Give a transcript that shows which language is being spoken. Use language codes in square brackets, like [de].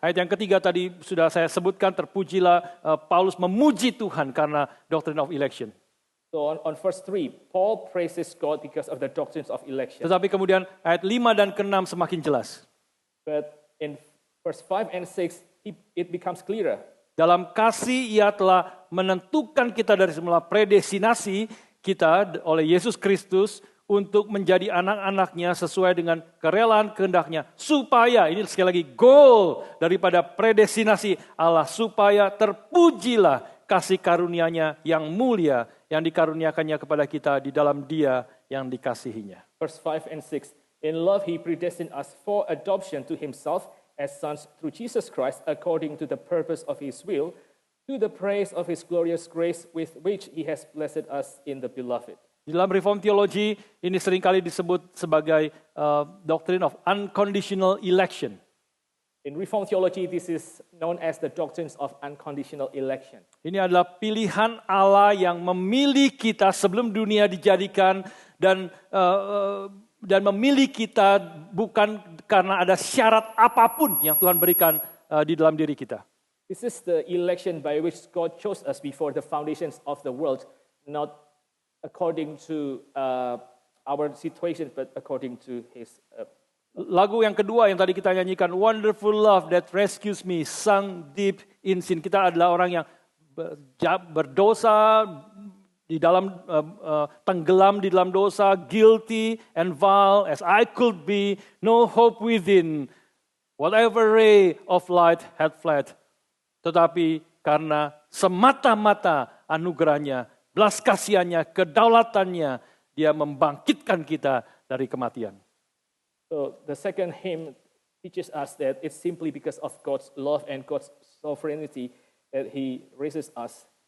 [id] Ayat yang ketiga tadi sudah saya sebutkan, terpujilah Paulus memuji Tuhan karena doctrine of election. [en] So on verse 3, Paul praises God because of the doctrines of election. [id] Tetapi kemudian ayat 5 dan ke-6 semakin jelas. [en] But in verse 5 and 6, it becomes clearer. [id] Dalam kasih ia telah menentukan kita dari semula, predestinasi kita oleh Yesus Kristus untuk menjadi anak-anaknya sesuai dengan kerelaan kehendaknya. Supaya, ini sekali lagi goal daripada predestinasi Allah, supaya terpujilah kasih karunia-Nya yang mulia yang dikaruniakannya kepada kita di dalam Dia yang dikasihinya. [en] Verse 5 and 6, in love He predestined us for adoption to Himself as sons through Jesus Christ according to the purpose of His will, to the praise of His glorious grace with which He has blessed us in the beloved. [id] Di dalam Reform Theology ini seringkali disebut sebagai doctrine of unconditional election. [en] In Reformed theology, this is known as the doctrines of unconditional election. [id] Ini adalah pilihan Allah yang memilih kita sebelum dunia dijadikan dan memilih kita bukan karena ada syarat apapun yang Tuhan berikan di dalam diri kita. [en] This is the election by which God chose us before the foundations of the world, not according to our situation, but according to His. [id] Lagu yang kedua yang tadi kita nyanyikan, Wonderful Love That Rescues Me, [en] sung deep in sin. [id] Kita adalah orang yang berdosa, di dalam tenggelam di dalam dosa, [en] guilty and vile as I could be, no hope within, whatever ray of light had fled. [id] Tetapi karena semata-mata anugerahnya, belas kasihannya, kedaulatannya, Dia membangkitkan kita dari kematian. [en] So the second hymn teaches us that it's simply because of God's love and God's sovereignty that He raises us.